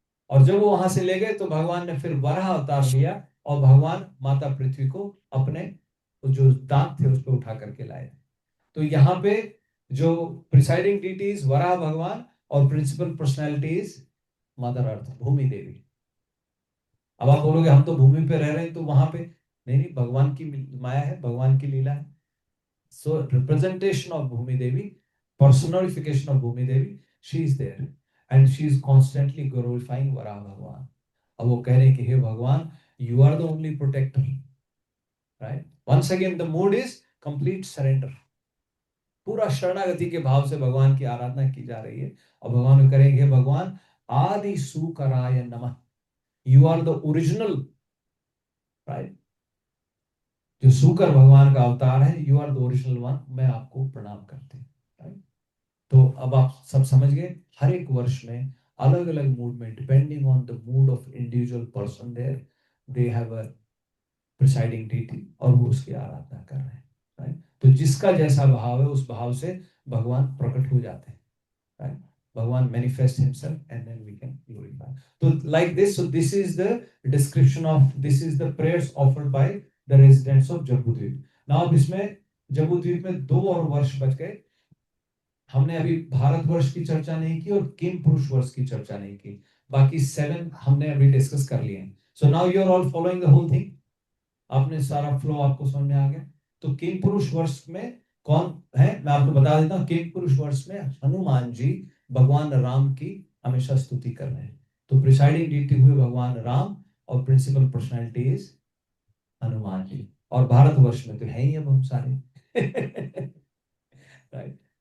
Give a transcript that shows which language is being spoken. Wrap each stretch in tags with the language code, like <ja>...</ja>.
<hi>और जब वो वहां से ले गए तो भगवान ने फिर वराह अवतार लिया और भगवान माता पृथ्वी को अपने जो दांत थे उस पर उठा करके लाए थे। तो यहाँ पे जो प्रिसाइडिंग डीटीज वराह भगवान और प्रिंसिपल पर्सनैलिटीज मदर अर्थ, भूमि देवी। अब आप बोलोगे हम तो भूमि पे रह रहे हैं, तो वहां पे नहीं, नहीं, भगवान की माया है, भगवान की लीला है।</hi> <en>So representation of Bhumi Devi, personification of Bhumi Devi, she is there and she is constantly glorifying Varaha Bhagwan.</en> <hi>अब वो कह रहे हैं कि हे भगवान,</hi> <en>you are the only protector, right? Once again the mood is complete surrender,</en> <hi>पूरा शरणागति के भाव से भगवान की आराधना की जा रही है। और भगवान करेंगे, हे भगवान आदि सुकराय नमः,</hi> <en>you are the original, right?</en> <hi>जो सुकर भगवान का अवतार है,</hi> <en>you are the original one,</en> <hi>मैं आपको प्रणाम करते हैं, राइट। तो अब आप सब समझ गए, हर एक वर्ष में अलग अलग मूड में,</hi> <en>depending on the mood of individual person, there they have a presiding deity</en> <hi>और वो उसकी आराधना कर रहे हैं, राइट। तो जिसका जैसा भाव है उस भाव से भगवान प्रकट हो जाते हैं, राइट।</hi> <en>Bhagwan manifest himself and then we can glorify. So like this, so this is the description of, this is the prayers offered by the residents of Jambudvipa.</en> <hi>Now अब इसमें जम्बूद्वीप में 2 और वर्ष बच गए। हमने अभी भारतवर्ष की चर्चा नहीं की और किम पुरुष वर्ष की चर्चा नहीं की, बाकी 7 हमने अभी डिस्कस कर लिए हैं।</hi> <en>So now you are all following the whole thing,</en> <hi>आपने सारा फ्लो आपको समझ में आ गया। तो किम पुरुष वर्ष में कौन है, मैं आपको बता देता हूँ। किम पुरुष वर्ष में हनुमान जी भगवान राम की हमेशा स्तुति कर रहे हैं। तो प्रिसाइडिंग डीटी हुए भगवान राम और principal personality is Hanuman ji. और भारतवर्ष में तो है ही अब हम सारे राइट।</hi>